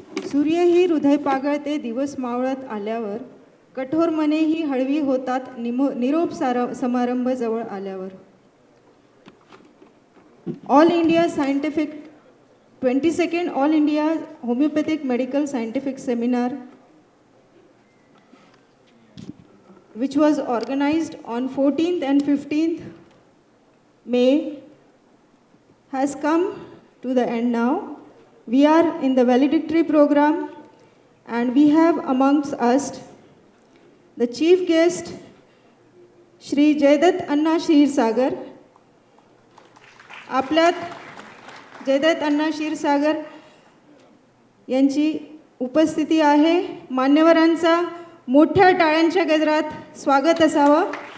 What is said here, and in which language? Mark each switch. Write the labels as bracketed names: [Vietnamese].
[Marathi] सूर्यही हृदय पागळते दिवस मावळत आल्यावर, कठोर मनेही हळवी होतात निरोप समारंभ जवळ आल्यावर. [English] All India scientific 22nd all India homeopathic medical scientific seminar which was organized on 14th and 15th May has come to the end now. We are in the valedictory program and we have amongst us the chief guest Shri Jaydutt Anna Kshirsagar. [Marathi] आपल्यात जयदत्त अण्णा क्षीरसागर यांची उपस्थिती आहे. मान्यवरांचा मोठ्या टाळ्यांच्या गजरात स्वागत असावं.